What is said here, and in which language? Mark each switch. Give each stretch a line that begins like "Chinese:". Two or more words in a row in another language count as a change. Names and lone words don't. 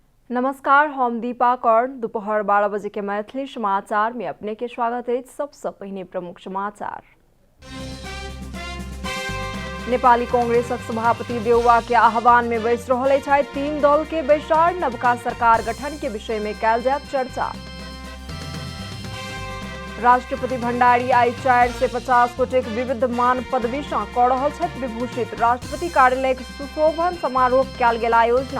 Maithili: नमस्कार, हम दीपा कर्ण। दोपहर 12 बजे के मैथिली समाचार में अपने के स्वागत है। सबसे पहले प्रमुख समाचार। नेपाली कांग्रेसक सभापति देउवा के आह्वान में बैस रहल छथि 3 दल के बैसार। नवका सरकार गठन के विषय में कयल जायत चर्चा। राष्ट्रपति भण्डारी आई 4 से 50 गोटे विविध मान पदवी सँ कऽ रहल छथि विभूषित। राष्ट्रपति कार्यालय सुशोभन समारोह कयल गेल आयोजना।